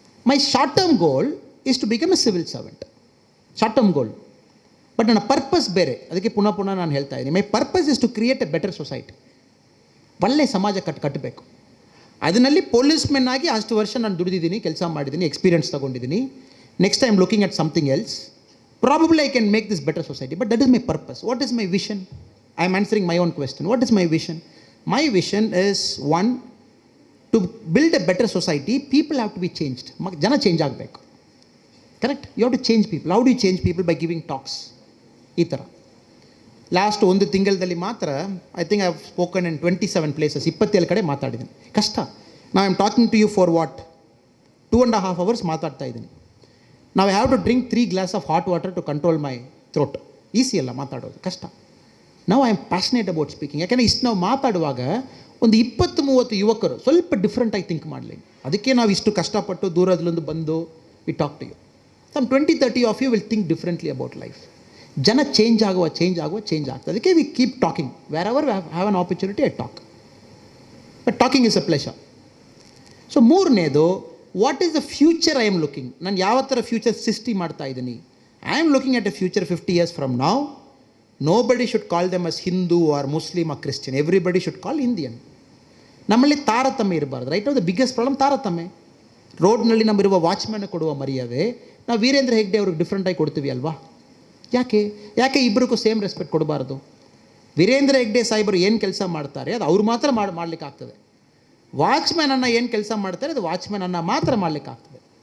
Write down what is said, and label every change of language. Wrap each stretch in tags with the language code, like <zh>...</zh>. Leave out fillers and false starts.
<en>My short term goal is to become a civil servant. Short term goal. But</en> <kn>ನನ್ನ purpose ಬೇರೆ. ಅದಕ್ಕೆ ಪುನಃ ನಾನು ಹೇಳ್ತಾ ಇದ್ದೀನಿ,</kn> <en>My purpose is to create a better society.</en> <kn>ಒಳ್ಳೆ ಸಮಾಜ ಕಟ್ಟಬೇಕು. ಅದರಲ್ಲಿ ಪೊಲೀಸ್ಮೆನ್ ಆಗಿ ಅಷ್ಟು ವರ್ಷ ನಾನು ದುಡಿದಿದ್ದೀನಿ, ಕೆಲಸ ಮಾಡಿದ್ದೀನಿ, ಎಕ್ಸ್ಪೀರಿಯನ್ಸ್ ತೊಗೊಂಡಿದ್ದೀನಿ.</kn> <en>Next I am looking at something else. Probably I can make this better society, but that is my purpose. What is my vision? I am answering my own question. What is my vision? My vision is, one, to build a better society, people have to be changed.</en> <kn>Jana change ಆಗಬೇಕು.</kn> <en>Correct? You have to change people. How do you change people? By giving talks.</en> <kn>ಈ ಥರ last ಒಂದು ತಿಂಗಳಲ್ಲಿ ಮಾತ್ರ</kn> <en>I think I have spoken in 27 places,</en> <kn>27 ಕಡೆ ಮಾತಾಡಿದ್ದೀನಿ. ಕಷ್ಟ.</kn> <en>ನಾವು I am talking to you for what 2.5 hours</en> <kn>ಮಾತಾಡ್ತಾ ಇದ್ದೀನಿ.</kn> <en>ನಾವು have to drink 3 glasses of hot water to control my throat.</en> <kn>Easy ಅಲ್ಲ ಮಾತಾಡೋದು, ಕಷ್ಟ. ನಾವು</kn> <en>I am passionate about speaking.</en> <kn>ಯಾಕೆಂದರೆ ಇಷ್ಟು ನಾವು ಮಾತಾಡುವಾಗ ಒಂದು 20-30 ಯುವಕರು ಸ್ವಲ್ಪ ಡಿಫ್ರೆಂಟಾಗಿ ಥಿಂಕ್ ಮಾಡಲಿ. ಅದಕ್ಕೆ ನಾವು ಇಷ್ಟು ಕಷ್ಟಪಟ್ಟು ದೂರದಲ್ಲೊಂದು ಬಂದು</kn> <en>We talk to you. Some 20-30 of you will think differently about life.</en> <kn>ಜನ ಚೇಂಜ್ ಆಗ್ತದೆ.</kn> <en>ಅದಕ್ಕೆ we keep talking. Wherever have an opportunity I talk. But talking is a pleasure.</en> <kn>So ಮೂರನೇದು,</kn> <en>What is the future I am looking.</en> <kn>ನಾನು ಯಾವ ಥರ future ಸೃಷ್ಟಿ ಮಾಡ್ತಾ ಇದ್ದೀನಿ.</kn> <en>I am looking at a future 50 years from now. Nobody should call them as Hindu or Muslim or Christian. Everybody should call Indian.</en> <kn>ನಮ್ಮಲ್ಲಿ ತಾರತಮ್ಯ ಇರಬಾರ್ದು. Right.</kn> <en>the biggest problem</en> <kn>ತಾರತಮ್ಯ. ರೋಡ್ನಲ್ಲಿ ನಮ್ಮಿರುವ ವಾಚ್ಮ್ಯಾನ್ ಕೊಡುವ ಮರ್ಯಾದೆ ನಾವು ವೀರೇಂದ್ರ ಹೆಗ್ಡೆ ಅವ್ರಿಗೆ ಡಿಫ್ರೆಂಟಾಗಿ ಕೊಡ್ತೀವಿ ಅಲ್ವಾ? ಯಾಕೆ ಇಬ್ಬರಿಗೂ ಸೇಮ್ ರೆಸ್ಪೆಕ್ಟ್ ಕೊಡಬಾರ್ದು? ವೀರೇಂದ್ರ ಹೆಗ್ಡೆ ಸಾಹೇಬರು ಏನು ಕೆಲಸ ಮಾಡ್ತಾರೆ ಅದು ಅವ್ರು ಮಾತ್ರ ಮಾಡಲಿಕ್ಕಾಗ್ತದೆ. ವಾಚ್ಮ್ಯಾನನ್ನು ಏನು ಕೆಲಸ ಮಾಡ್ತಾರೆ ಅದು ವಾಚ್ಮ್ಯಾನನ್ನು ಮಾತ್ರ ಮಾಡಲಿಕ್ಕಾಗ್ತದೆ.</kn>